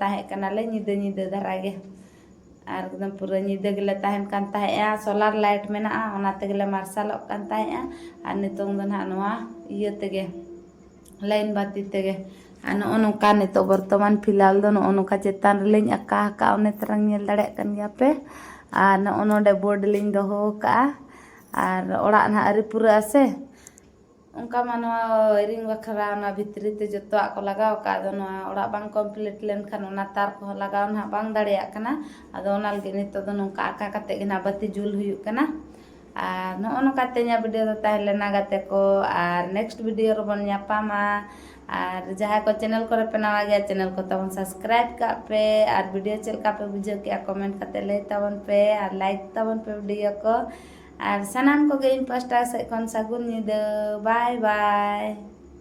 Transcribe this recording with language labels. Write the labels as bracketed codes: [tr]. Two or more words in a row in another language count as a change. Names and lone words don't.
[sat] ताहे कनाले निदे धरागे और एकदम पूरा निदे गेले ताहेन कान ताहेया [en] solar light [sat] मेना ओना तेगले मार्शल कान ताहेया और नितों दो ना नोआ इये तेगे लाइन बाती तेगे ᱟᱨ ᱱᱚᱜᱼᱚ ᱱᱚᱝᱠᱟ ᱱᱤᱛᱚᱜ ᱵᱚᱨᱛᱚᱢᱟᱱ ᱯᱷᱤᱞᱦᱟᱞ ᱫᱚ ᱱᱚᱜᱼᱚ ᱱᱚᱝᱠᱟ ᱪᱮᱛᱟᱱ ᱨᱮᱞᱤᱧ ᱟᱸᱠᱟ ᱟᱠᱟᱫᱼᱟ, ᱚᱱᱮ ᱛᱚᱨᱟᱝ ᱧᱮᱞ ᱫᱟᱲᱮᱭᱟᱜ ᱠᱟᱱ ᱜᱮᱭᱟ ᱯᱮ᱾ ᱟᱨ ᱱᱚᱜᱼᱚ ᱱᱚᱰᱮ ᱵᱳর্ড ᱞᱤᱧ ᱫᱚᱦᱚ ᱟᱠᱟᱫᱼᱟ, ᱟᱨ ᱚᱲᱟᱜ ᱱᱟᱦᱟᱜ ᱟᱹᱣᱨᱤ ᱯᱩᱨᱟᱹᱜᱼᱟ ᱥᱮ, ᱚᱱᱠᱟ ᱢᱟ ᱱᱚᱣᱟ ᱣᱟᱭᱨᱤᱝ ᱵᱟᱠᱷᱨᱟ ᱚᱱᱟ ᱵᱷᱤᱛᱨᱤ ᱛᱮ ᱡᱚᱛᱚᱣᱟᱜ ᱠᱚ ᱞᱟᱜᱟᱣ ᱟᱠᱟᱫ, ᱟᱫᱚ ᱱᱚᱣᱟ ᱚᱲᱟᱜ ᱵᱟᱝ ᱠᱚᱢᱯᱞᱤᱴ ᱞᱮᱱᱠᱷᱟᱱ ᱚᱱᱟ ᱛᱟᱨ ᱠᱚᱦᱚᱸ ᱞᱟᱜᱟᱣ ᱱᱟᱦᱟᱜ ᱵᱟᱝ ᱫᱟᱲᱮᱭᱟᱜ ᱠᱟᱱᱟ, ᱟᱫᱚ ᱚᱱᱟ ᱞᱟᱹᱜᱤᱫ ᱱᱤᱛᱚᱜ ᱫᱚ ᱱᱚᱝᱠᱟ ᱟᱸᱠᱟ ᱠᱟᱛᱮ ᱜᱮ ᱱᱟᱦᱟᱜ ᱵᱟᱹᱛᱤ ᱡᱩᱞ ᱦᱩᱭᱩᱜ ᱠᱟᱱᱟ᱾ ᱟᱨ ᱱᱚᱜᱼᱚ ᱱᱚᱝᱠᱟᱛᱮ ᱤᱧᱟᱹᱜ ᱵᱷᱤᱰᱤᱭᱳ ᱫᱚ ᱛᱟᱦᱮᱸ ᱞᱮᱱᱟ ᱜᱟᱛᱮ ᱠᱚ, ᱟᱨ [en] next video [sat] ᱨᱮᱵᱚᱱ ᱧᱟᱯᱟᱢᱟ᱾ ᱟᱨ ᱡᱟᱦᱟᱸᱭ ᱠᱚ ᱪᱮᱱᱮᱞ ᱠᱚᱨᱮ ᱯᱮ ᱱᱟᱣᱟ ᱜᱮᱭᱟ, ᱪᱮᱱᱮᱞ ᱠᱚ ᱛᱟᱵᱚᱱ ᱥᱟᱵᱥᱠᱨᱟᱭᱤᱵ ᱠᱟᱜ ᱯᱮ, ᱟᱨ ᱵᱷᱤᱰᱤᱭᱳ ᱪᱮᱫ ᱞᱮᱠᱟ ᱯᱮ ᱵᱩᱡᱷᱟᱹᱣ ᱠᱮᱜᱼᱟ ᱠᱚᱢᱮᱱᱴ ᱠᱟᱛᱮ ᱞᱟᱹᱭ ᱛᱟᱵᱚᱱ ᱯᱮ, ᱟᱨ ᱞᱟᱭᱤᱠ ᱛᱟᱵᱚᱱ ᱯᱮ ᱵᱷᱤᱰᱤᱭᱳ ᱠᱚ, ᱟᱨ ᱥᱟᱱᱟᱢ ᱠᱚᱜᱮ ᱤᱧ ᱯᱟᱥᱴᱟ ᱥᱮᱫ ᱠᱷᱚᱱ ᱥᱟᱹᱜᱩᱱ ᱧᱤᱫᱟᱹ, [en] bye bye᱾